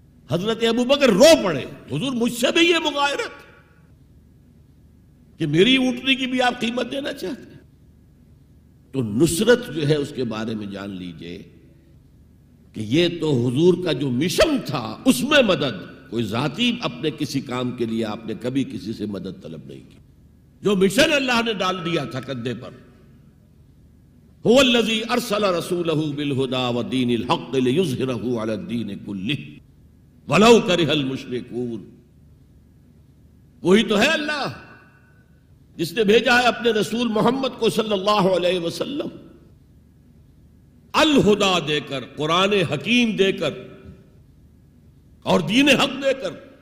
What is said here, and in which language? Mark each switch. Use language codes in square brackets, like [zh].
[ur] حضرت ابوبکر رو پڑے, حضور مجھ سے بھی یہ مغایرت کہ میری اونٹنی کی بھی آپ قیمت دینا چاہتے ہیں. تو نصرت جو ہے اس کے بارے میں جان لیجئے کہ یہ تو حضور کا جو مشن تھا اس میں مدد, کوئی ذاتی اپنے کسی کام کے لیے آپ نے کبھی کسی سے مدد طلب نہیں کی. جو مشن اللہ نے ڈال دیا تھا کندھے پر, [ar] هو الذي ارسل رسوله بالهدى ودين الحق ليظهره على الدين كله ولو كره المشركون. [ur] وہی تو ہے اللہ جس نے بھیجا ہے اپنے رسول محمد کو صلی اللہ علیہ وسلم الہدا دے کر, قرآن حکیم دے کر اور دین حق دے کر.